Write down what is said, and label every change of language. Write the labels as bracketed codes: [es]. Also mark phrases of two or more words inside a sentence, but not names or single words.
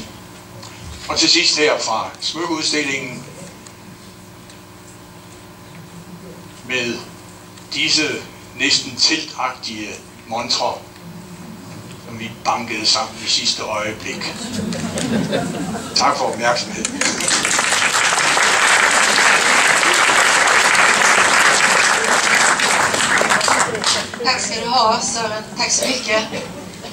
[da] Og til sidst her fra smykkeudstillingen med disse næsten teltagtige montrer, som vi bankede sammen i sidste øjeblik. Tak for opmærksomheden. [sv] Tack ska du ha, Søren. Tack så mycket.